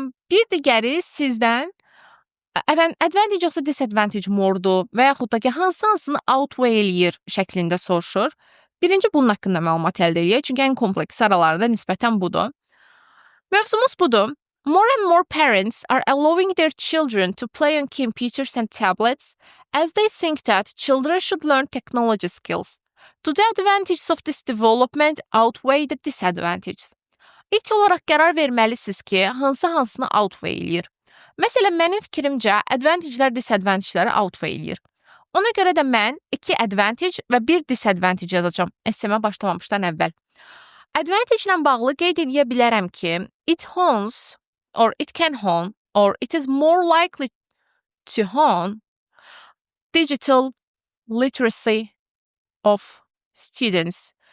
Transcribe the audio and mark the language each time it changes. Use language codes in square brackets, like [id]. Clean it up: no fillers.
[az] Bir digəri sizdən advantage yoxsa disadvantage mordur və yaxud da ki, hansını outweigh eləyir şəklində soruşur. Birinci bunun haqqında məlumat əldə eləyək, çünki ən kompleks aralarında nisbətən budur. Mövzumuz budur. [en] More and more parents are allowing their children to play on computers and tablets as they think that children should learn technology skills. Do the advantages of this development outweigh the disadvantages? [az] İlk olaraq qərar verməlisiniz ki, hansını outweigh eləyir. Məsələn, mənim fikrimcə advantagelər disadvantageləri outweigh eləyir. Ona görə də mən 2 advantage və 1 disadvantage yazacağam SMS-ə başlamamışdan əvvəl. Advantage ilə bağlı qeyd edə bilərəm ki, [en] it hones or it can hone or it is more likely to hone digital literacy of students.